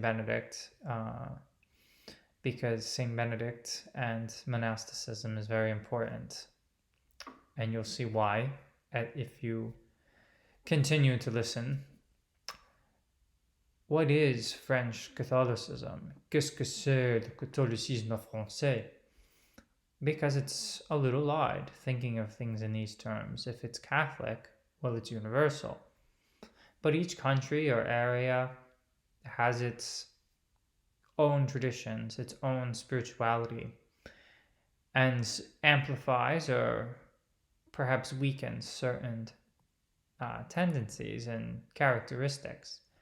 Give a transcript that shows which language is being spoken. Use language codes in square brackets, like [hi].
[en] Benedict, because St. Benedict and monasticism is very important. And you'll see why if you continue to listen. What is French Catholicism? [fr] Qu'est-ce que c'est le catholicisme français? [en] Because it's a little odd thinking of things in these terms. If it's Catholic, well, it's universal. But each country or area has its own traditions, its own spirituality, and amplifies or perhaps weakens certain tendencies and characteristics.